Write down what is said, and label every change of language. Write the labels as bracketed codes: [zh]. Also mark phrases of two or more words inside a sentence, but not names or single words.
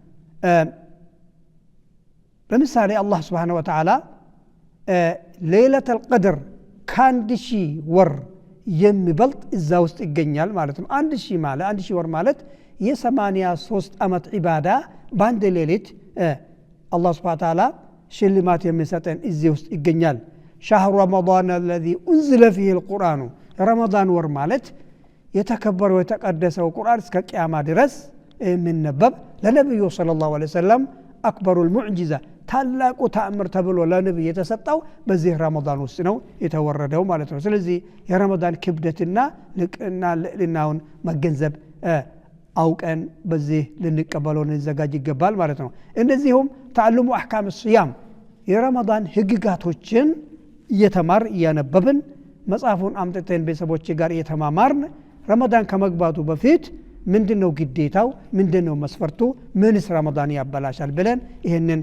[am] ለምሳሌ አላህ [ar] سبحانه وتعالى ليلة القدر [am] ከአንድ ሺህ ወር የሚበልጥ እዛ ውስጥ ይገኛል ማለት ነው አንድ ሺህ ወር ማለት የ83 ዓመት ዒባዳ በአንድ ሌሊት አላህ [ar] سبحانه وتعالى [am] ሽልማት የሚሰጠን እዚህ ውስጥ ይገኛል [ar] شهر رمضان الذي أنزل فيه القرآن [am] رمضان ወር ማለት የተከበረው የተቀደሰው ቁርአን እስከ ቂያማ ድረስ የሚነበብ ለነብዩ [ar] صلى الله عليه وسلم أكبر المعجزة [am] ታላቁ ተአምር ተብሎ ለነብዩ የተሰጠው በዚህ ረመዳን ውስጥ ነው የተወረደው ማለት ነው ስለዚህ የረመዳን ክብደትና ልቅናውን መገንዘብ አውቀን በዚህ ልንቀበለው እንዘጋጅ ይገባል ማለት ነው እንደዚሁም [ar] تعلموا أحكام الصيام [am] የረመዳን ህግጋቶችን እየተማር እያነበብን መጽሐፉን አምጥተን ቤተሰቦች ጋር እየተማማርን ረመዳን ከመግባቱ በፊት ምንድነው ግዴታው ምንድነው መስፈርቱ ምንስ ረመዳን ያበላሻል ብለን ይሄንን